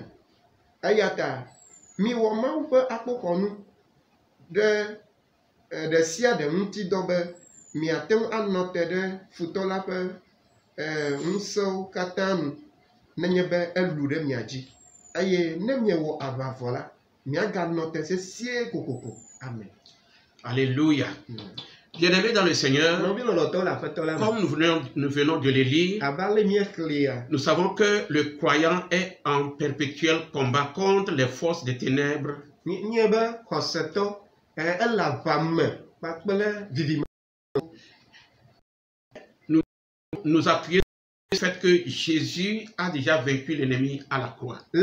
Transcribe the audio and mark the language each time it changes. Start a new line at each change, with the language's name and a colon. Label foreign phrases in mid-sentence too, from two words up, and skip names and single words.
Ewe: Eya ta miwɔ Mawu ƒe akpoxɔnu ɖe sia ɖe ŋuti dɔ be miate ŋu anɔ te ɖe futɔ la ƒe ŋusẽwo katã nu nenye be elu ɖe mia dzi. Eye ne miewɔ aʋavɔ la, miaganɔ te sesie kokoko. Amen. Alléluia.
French: Bien-aimés dans le Seigneur, comme nous venons de le lire, nous savons que le croyant est en perpétuel combat contre les forces des ténèbres. Nous appuyons sur le fait que Jésus a déjà vaincu l'ennemi à la croix.